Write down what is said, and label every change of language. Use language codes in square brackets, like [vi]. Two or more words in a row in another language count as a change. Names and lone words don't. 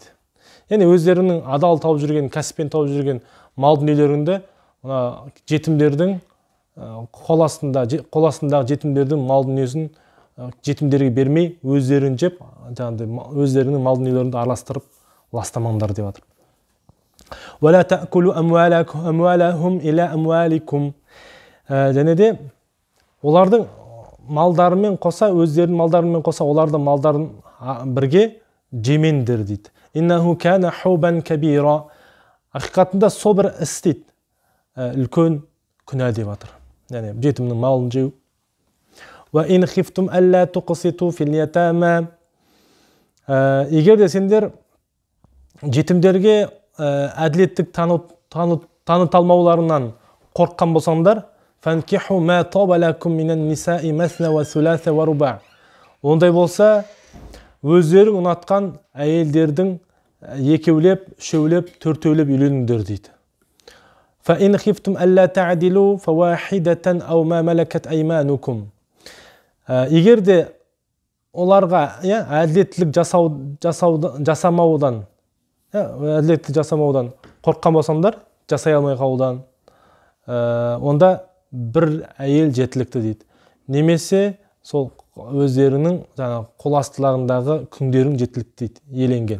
[kk] Яғни өздерінің адал тауып жүрген, кәсіппен тауып жүрген мал дүниелерінде жетімдердің қоластындағы жетімдердің мал дүниесін жетімдерге бермей, өздерін жеп, өздерінің мал дүниелерінде араластырып ластамаңдар деп жатыр. [ar] وَلَا تَأْكُلُوا أَمْوَالَهُمْ إِلَى أَمْوَالِكُمْ. [kk] Және де олардың малдарымен қоса, өздерінің малдарымен қоса, олардың малдарын бірге жемеңдер дейді. [ar] إنه كان حوبا كبيرا. [kk] Ақиқатында сол бір іс дейді, үлкен күнә деп жатыр. Яғни жетімнің малын жеу. [ar] وإن خفتم ألا تقسطوا في اليتامى. [kk] Егер де сендер жетімдерге әділеттік таныталмауларынан қорыққан болсаңдар, [ar] فانكحوا ما طاب لكم من النساء مثنى وثلاث ورباع. [kk] Ондай болса, өздерің ұнатқан әйелдердің екеулеп, үшеулеп, төртеулеп үйленіңдер дейді. [ar] فَإِنْ خِفْتُمْ أَلَّا تَعْدِلُوا فَوَاحِدَةً أَوْ مَا مَلَكَتْ أَيْمَانُكُمْ. [kk] Егер де оларға әділеттілік жасамаудан қорыққан болсаңдар, жасай алмай қалудан, онда бір әйел жетілікті дейді. Немесе сол өздерінің қол астыларындағы күңдерің жетілікті дейді, еленген.